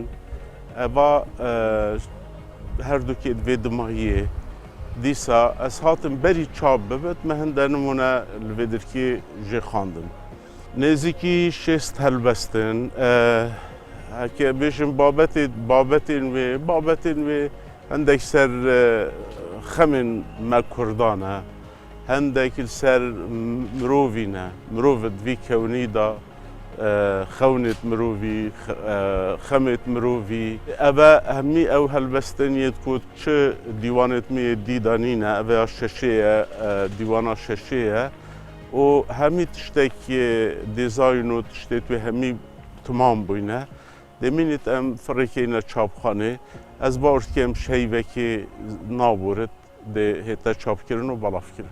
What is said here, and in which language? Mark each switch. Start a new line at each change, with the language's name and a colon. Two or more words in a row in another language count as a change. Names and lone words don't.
Kurdish: Eva herdukê divê dimahiyê dîsa ez hatim berî çap bibit me hinde nimûne li vê dirkê jê xwandin. Nêzîkî şêst helbestin heke bêjin babetên wê هەندێک سەر خەمên me Kurdan e هەندێکی سەر mirovîne mirovit vî kewnî da xewnêt mirovî xemêt mirovî ev e hemî ew helbesteniye ku çi dîwanêt me dîdanîne ev ya şeşê ye dîwana şeşê ye û hemî tiştekî dîzayn û tiştê wê hemî tamam bûyne demînît em firêkeyne çapxanê ez bawer dikim şeyvekî naborit dê hête çapkirin û belavkirin.